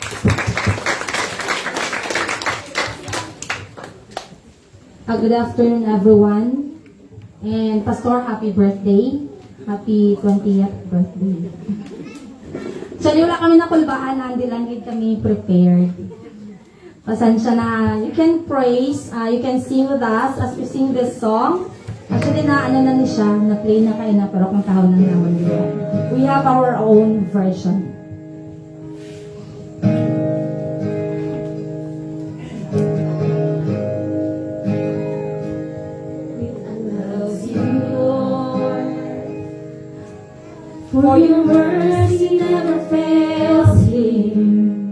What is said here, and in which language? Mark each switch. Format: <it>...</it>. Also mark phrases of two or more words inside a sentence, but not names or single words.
<en>Good afternoon, everyone. And Pastor, happy birthday. Happy 20th birthday. Actually,</en> <hil>wala kami nakulbaan, hindi lang gid kami prepared. Pasensya na.</hil> <en>You can praise, you can sing with us as we sing this song. Actually,</en> <hil>na ni siya, na-play na kayo na, pero kung kahon lang naman yun.</hil> <en>We have our own version. For your mercy never fails him.</en>